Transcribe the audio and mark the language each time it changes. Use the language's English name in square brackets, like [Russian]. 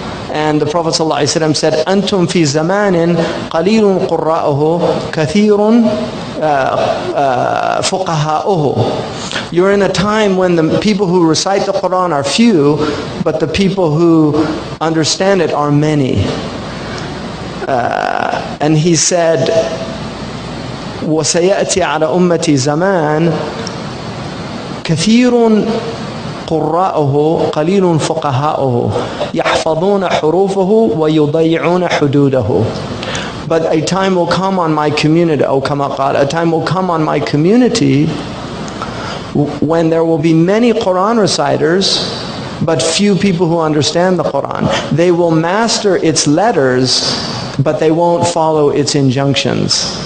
[English] And the Prophet ﷺ said, [Arabic] "Antum fi zamanin qalilun qurra'uhu, kathirun fuqaha'uhu." [English] You're in a time when the people who recite the Quran are few, but the people who understand it are many. And he said, [Arabic] وَسَيَأْتِي عَلَى أُمَّتِ زَمَانٍ كَثِيرٌ قراءه قليل فقهاؤه يحفظون حروفه ويضيعون حدوده. [English] But a time will come on my community, a time will come on my community when there will be many Quran reciters, but few people who understand the Quran. They will master its letters, but they won't follow its injunctions.